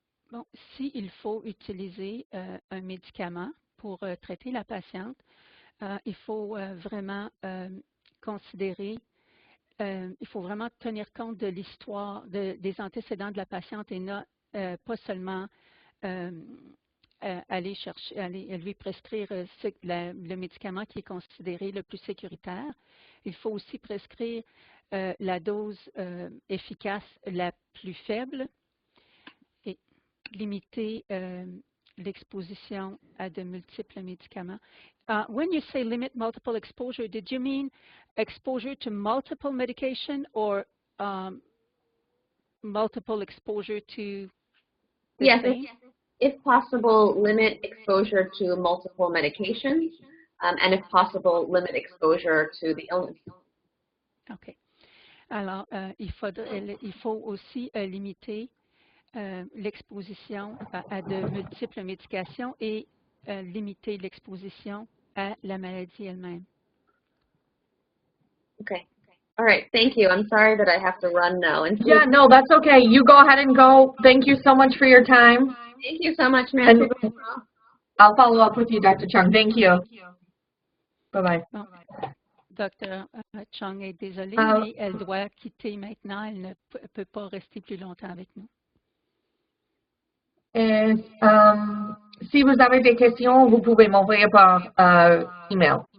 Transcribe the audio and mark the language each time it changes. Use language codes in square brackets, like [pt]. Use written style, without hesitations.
[fr] Bon, s'il faut utiliser un médicament pour traiter la patiente, il faut vraiment considérer, il faut vraiment tenir compte de l'histoire, des antécédents de la patiente et pas seulement aller lui prescrire le médicament qui est considéré le plus sécuritaire. Il faut aussi prescrire la dose efficace la plus faible et limiter l'exposition à de multiples médicaments. [en] When you say limit multiple exposure, did you mean exposure to multiple medication or multiple exposure to the yes, same? If possible, limit exposure to multiple medications, and if possible, limit exposure to the illness. OK. [fr] Alors, il faut aussi limiter l'exposition à de multiples médications et limiter l'exposition à la maladie elle-même. [en] Okay. All right. Thank you. I'm sorry that I have to run now. And Yeah, no, that's okay. You go ahead and go. Thank you so much for your time. thank you so much, ma'am. And I'll follow up with you, Dr. Chung. Thank you. Bye-bye. [fr] Bon. Dr. Chung est désolée, mais elle doit quitter maintenant. Elle ne peut pas rester plus longtemps avec nous. Et, si vous avez des questions, vous pouvez m'envoyer par email.